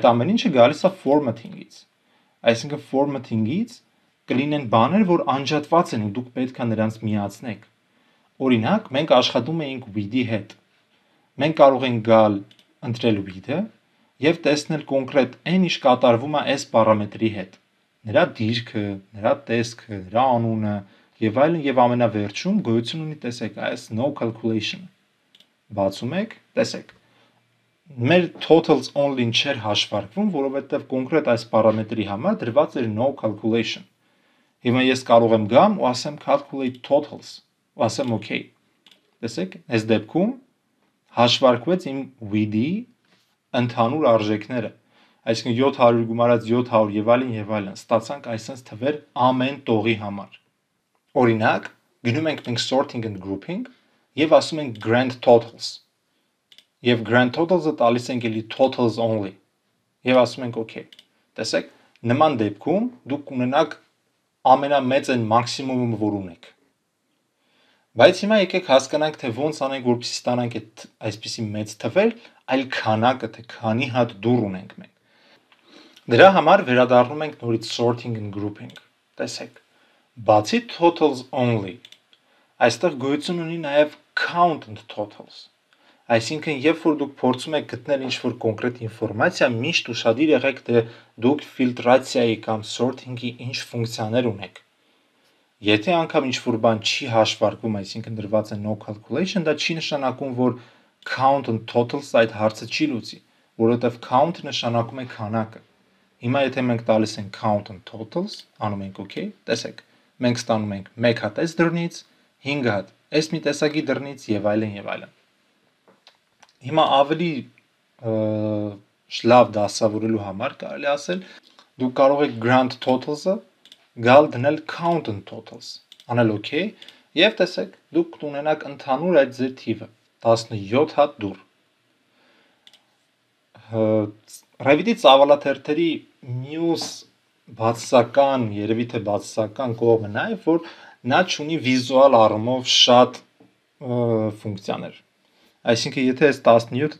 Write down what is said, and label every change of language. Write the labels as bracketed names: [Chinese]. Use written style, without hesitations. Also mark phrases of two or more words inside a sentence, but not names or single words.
[Armenian] ամեն ինչը գալիս է formatting-ից։ Այսինքն formatting-ից կլինեն բաներ, որ անջատված են ու դուք պետք է նրանց միացնեք։ Օրինակ, մենք աշխատում էինք with-ի հետ։ Մենք կարող ենք գալ ընտրել with-ը եւ տեսնել կոնկրետ այն ինչ կատարվում է այս պարամետրի հետ։ Նրա դիրքը, նրա տեսքը, նրա անունը եւ այլն եւ ամենավերջում գոյություն ունի, տեսեք, այս [English] no calculation։ [Armenian] Բացում եք, տեսեք։ Մեր [English] totals only- [Armenian] ն չէր հաշվարկվում, որովհետեւ կոնկրետ այս պարամետրի համար դրված էր [English] no calculation։ [Armenian] Հիմա ես կարող եմ գամ ու ասեմ [English] calculate totals, [Armenian] ու ասեմ OK։ Տեսեք, այս դեպքում հաշվարկվեց իմ with-ի ընդհանուր արժեքները։ Այսինքն 700 գումարած 700 եւ այլն, ստացանք այսպես թվեր ամեն տողի համար։ Օրինակ, գնում ենք մենք [English] sorting and grouping [Armenian] եւ ասում ենք [English] grand totals։ [Armenian] Եվ [English] grand totals- [Armenian] ը տալիս ենք էլի [English] totals only։ [Armenian] Եվ ասում ենք OK։ Տեսեք, նման դեպքում դուք կունենաք ամենամեծ այն մաքսիմումը, որ ունեք։ Բայց հիմա եկեք հասկանանք, թե ոնց անենք, որպեսզի ստանանք այդ այսպիսի մեծ թվեր, այլ քանակը, թե քանի հատ դուռ ունենք մենք։ Դրա համար վերադառնում ենք նորից [English] sorting and grouping։ [Armenian] Տեսեք, բացի [English] totals only, [Armenian] այստեղ գոյություն ունի նաև count [English] and totals։ [Armenian] Այսինքն, երբ որ դուք փորձում եք գտնել ինչ-որ կոնկրետ ինֆորմացիա, միշտ ուշադիր եղեք, թե դուք ֆիլտրացիայի կամ sorting-ի ինչ ֆունկցիաներ ունեք։ Եթե անգամ ինչ-որ բան չի հաշվարկվում, այսինքն դրված է [English] no calculation, [Armenian] դա չի նշանակում, որ [English] count and totals [Armenian] այդ հարցը չի լուծի, որովհետև count նշանակում է քանակը։ Հիմա եթե մենք տալիս ենք [English] count and totals, [Armenian] անում ենք OK, տեսեք, մենք ստանում ենք 1 հատ այս դռնից, 5 հատ այս մի տեսակի դռնից եւ այլն եւ այլն։ Հիմա ավելի լավ դասավորելու համար կարելի ասել, դուք կարող եք [English] grand totals- [Armenian] ը գալ դնել [English] count and totals, [Armenian] անել OK, եւ տեսեք, դուք կունենաք ընդհանուր այդ ձեր թիվը 17 հատ դուռ։ Revit-ի ծավալաթերթերի մյուս բացասական, երևի թե բացասական կողմը նա է, որ նա ունի վիզուալ առումով շատ ֆունկցիաներ։ Այսինքն, եթե այս 17-ը